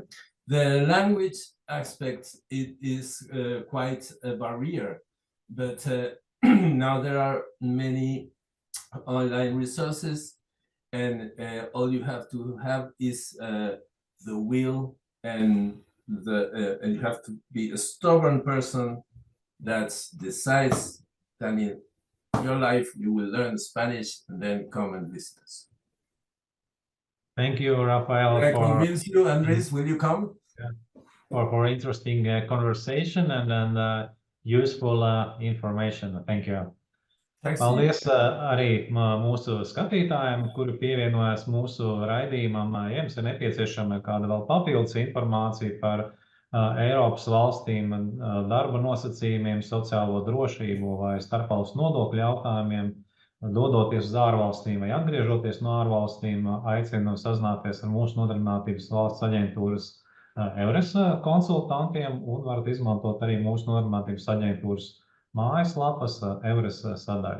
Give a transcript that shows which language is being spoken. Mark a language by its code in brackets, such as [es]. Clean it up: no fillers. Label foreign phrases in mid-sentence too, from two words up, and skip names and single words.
[en] The language aspect, it is quite a barrier, but now there are many online resources, and all you have to have is the will, and you have to be a stubborn person that decides that in your life you will learn Spanish and then come and visit us. Thank you, Rafael. I convince you, Andres, will you come? For interesting conversation and useful information. Thank you. [lv] Paldies arī mūsu skatītājiem, kuri pievienojas mūsu raidījumam. Ja jums ir nepieciešama kāda vēl papildus informācija par Eiropas valstīm, darba nosacījumiem, sociālo drošību vai starpvalstu nodokļu jautājumiem, dodoties uz ārvalstīm vai atgriežoties no ārvalstīm, aicinu sazināties ar mūsu Nodarbinātības valsts aģentūras EURES konsultantiem, un varat izmantot arī mūsu Nodarbinātības aģentūras mājaslapas EURES sadaļu.